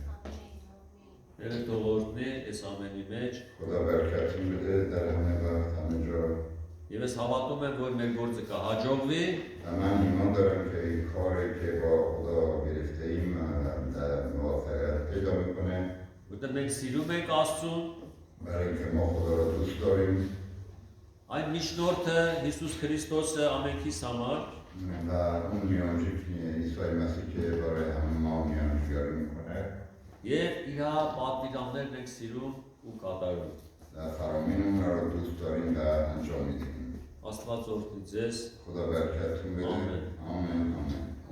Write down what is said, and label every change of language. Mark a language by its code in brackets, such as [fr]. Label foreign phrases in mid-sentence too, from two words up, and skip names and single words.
[hy] Տերը թող օրհնի այս ամենի մեջ [fa] خدا برکت بده در همه وقت همه جا [hy] եւ ես հավատում եմ, որ մեր գործը կհաջողվի [fa] و من ایمان دارم که این کاری که با خدا گرفته ایم موفقیت پیدا میکنه [hy] որտեղ մենք սիրում ենք Աստծուն, [fa] برای اینکه ما خدا را دوست داریم [hy] այն միջնորդը Հիսուս Քրիստոսը ամենքիս համար [fa] و اون میانجی که عیسی مسیح که برای همه ما میانجیگری میکنه [hy] եւ իր պատվիրաններն ենք սիրում ու կատարում։ [fa] و فرامین اون را دوست داریم و انجام میدیم [hy] Աստված օրհնի ձեզ։ [fa] خدا برکتتون بده آمین. آمین آمین